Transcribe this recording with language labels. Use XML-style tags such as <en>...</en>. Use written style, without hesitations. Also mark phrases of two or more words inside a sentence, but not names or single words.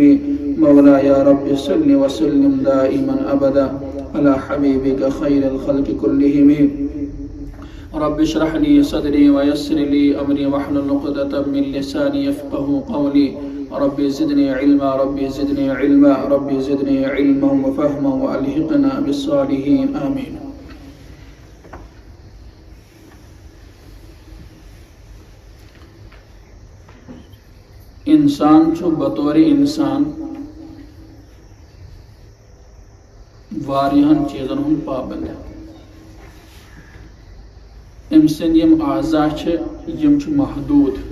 <ar>مولاي يا رب صل وسلم دائما أبدا على حبيبك خير الخلق كلهم. رب اشرح لي صدري ويسر لي أمري واحلل عقدة من لساني يفقه قولي. ربي زدني علما ربي زدني علما ربي زدني علما وفهما وألحقنا بالصالحين آمين.</ar> <ks>انسان چھو بطور انسان واریہن چیزن ہن پابند. ام سند یم اعضاء یم چھ محدود.</ks>